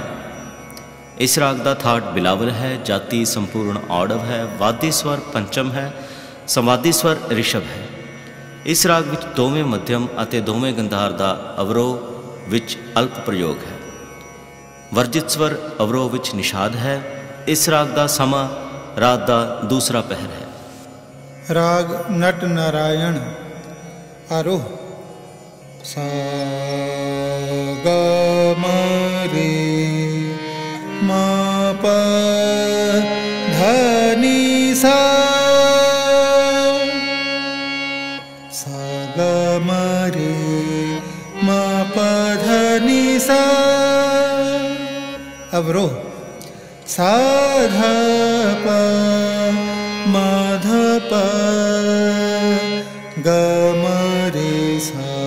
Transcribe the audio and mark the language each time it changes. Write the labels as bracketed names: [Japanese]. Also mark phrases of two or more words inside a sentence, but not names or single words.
[Hindi] इस राग का थाट बिलावल है, जाति संपूर्ण औडव है, वादी स्वर पंचम है, संवादी स्वर ऋषभ है। इस राग [Punjabi] ਵਿਚ ਦੋਵੇਂ [Hindi] मध्यम [Punjabi] ਅਤੇ ਦੋਵੇਂ [Hindi] गंधार का अवरोह विच अल्प प्रयोग है। वर्जित स्वर अवरोह विच निषाद है। इस राग का समा रात का दूसरा पहर है। राग नट नारायण आरोह सा ग म रे म प ध नि सा सा ग म रे म प ध नि सा अवरोह सा ध प म ध प ग म रे सा।